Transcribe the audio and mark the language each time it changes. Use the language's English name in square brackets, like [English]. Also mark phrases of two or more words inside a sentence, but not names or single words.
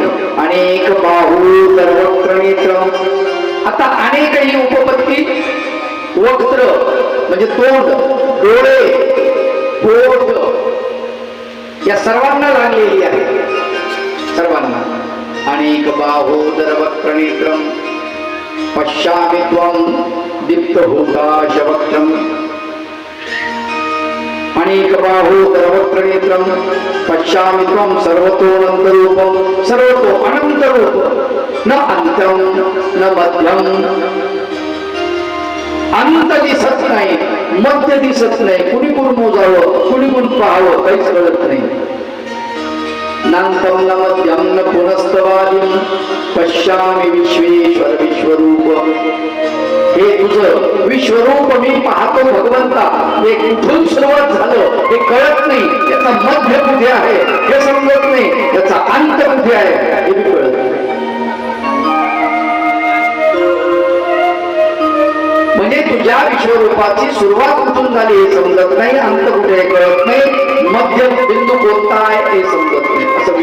[Sanskrit] अनेक बाहूदर वक्त्र नेत्रम. [Marathi] आता अनेक ही उपपत्ती वक्त्र म्हणजे तोंड, डोळे, पोट या सर्वांना लागलेली आहे. सर्वांना. [Sanskrit] अनेक बाहूदर वक्त्र नेत्रम पश्यामि त्वं दीप्तहुताशवक्त्रम्. अनेक बाहूदर वक्त्र नेत्रम पश्यामि त्वं सर्वतोऽनन्तरूपं. सर्वतो अनंत रूप, न अंतम न मध्यम. [Marathi] अंत दिसत नाही, मध्य दिसत नाही, कुणी कुण मोजावं, कुणी कुण पाहावं काहीच कळत नाही. [Sanskrit] नांतम न मध्यम न पुनस्तवादिं पश्यामि विश्वेश्वर विश्वरूप. [Marathi] हे तुझं विश्वरूप मी पाहतो भगवंता. हे कुठून सुरुवात झालं हे कळत नाही. याचा मध्य कुठे आहे हे समजत नाही. याचा अंत कुठे आहे हे बी कळत नाही. म्हणजे तुझ्या विश्वरूपाची सुरुवात कुठून झाली हे समजत नाही, अंत कुठे कळत नाही, मध्य बिंदू कोणता आहे हे समजत नाही.